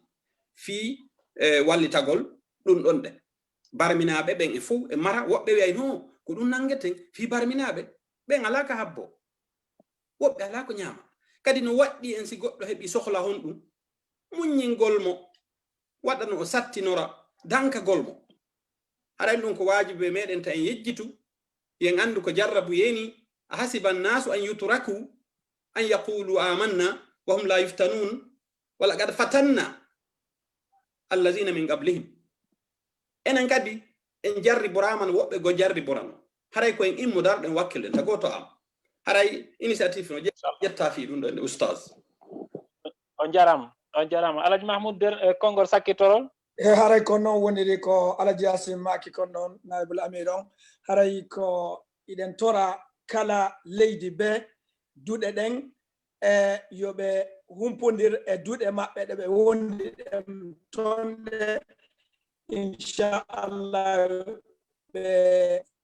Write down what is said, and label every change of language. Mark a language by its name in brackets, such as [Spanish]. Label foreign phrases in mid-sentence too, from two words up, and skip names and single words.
[Fula] fii wallitagol ɗum ɗon ɗe barminaɓe ɓen e fof e mara woɓɓe wiyay no ko ɗum nangeten fii barminaɓe ɓen ala ka habbo woɓɓe ala ko ñaama kadi no waɗɗi en si goɗɗo heɓi sohla hon ɗum muññingol mo waɗa no o sattinora dankagol mo haɗani ɗum ko wajibe meɗen ta en yejjitu yen andu ko jarrabu yeni [Arabic] أحسب الناس أن يتركوا أن يقولوا آمنا وهم لا يفتنون ولقد فتنا الذين من قبلهم [Fula] enen kadi en jarri boraman woɓɓe go jarri borano haray ko en immo darɗen wakkilde ta goto am haray initiative no ƴetta fi ɗum ɗo nde oustaz on jarama Alaji Mahmoud der konngol sakkitorol e haray ko noon woniri ko Alaji Yasin maki kon noon [Arabic] نائب الأمير [Fula] on haray ko iɗen tora kala leydi be duɗe ɗen e yoɓe humpodir e duɗe maɓɓe ɗe ɓe wondi ɗen tonɗe inchallah ɓe